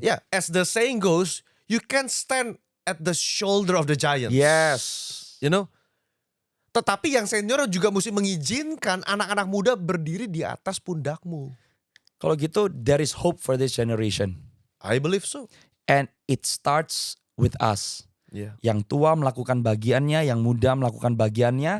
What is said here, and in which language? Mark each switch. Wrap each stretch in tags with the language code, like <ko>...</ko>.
<en>Ya, as the saying goes, you can stand at the shoulder of the giants. Yes. You know?</en> <id>Tetapi yang senior juga mesti mengizinkan anak-anak muda berdiri di atas pundakmu. Kalau gitu</id> <en>there is hope for this generation. I believe so. And it starts with us.</en> <id>Ya, Yang tua melakukan bagiannya, yang muda melakukan bagiannya.</id>